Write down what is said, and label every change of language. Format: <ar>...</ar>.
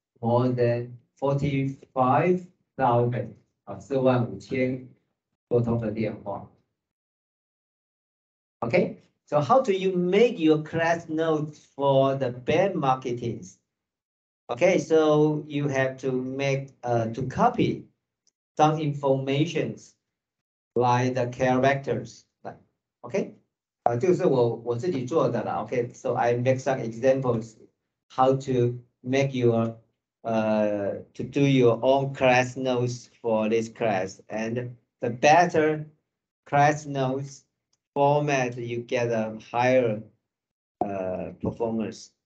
<en>More than 45,000</en> <zh>45000多通的电话。</zh> <en>Okay, so how do you make your class notes for the band marketing? Okay, so you have to make to copy some informations like the characters.</en> <zh>Okay, 这个是我自己做的啦。</zh> <en>Okay, so I make some examples how to make your to do your own class notes for this class, and the better class notes format, you get a higher performance.</en>